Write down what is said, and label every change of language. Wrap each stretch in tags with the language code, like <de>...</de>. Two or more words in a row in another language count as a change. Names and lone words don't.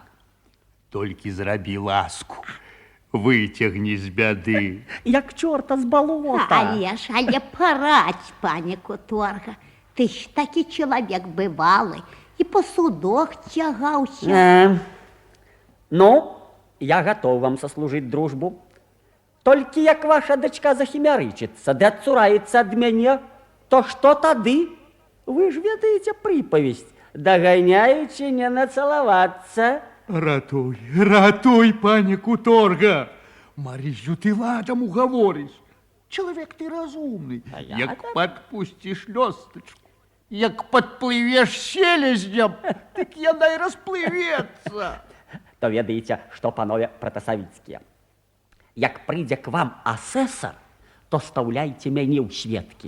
<be>Толькі зрабі ласку. Выцягні з бяды. Як чорта з балота. Але парадь, пані Куторга. Ты ж такі чалавек бывалы і па судах цягаўся. Ну,</be> <ru>я готов вам сослужить дружбу.</ru> <be>Толькі як ваша дочка захімярычыцца, ды адцураецца ад мяне, то што тады? Вы ж ведаеце прыпавесць, даганяючы не нацалавацца. Ратуй, ратуй, пані Куторга.</be> <ru>Марію, ты ладом уговориш. Человек ты разумный. А я</ru> <be>Як так.</be> <ru>подпустишь лёсточку, як подплывешь селезнем, так яна и расплывется.</ru> <be>То ведаеце, што, панове пратасавіцкія. Як прыйдзе к вам асэсар, то стаўляйце мяне ў сведкі.</be>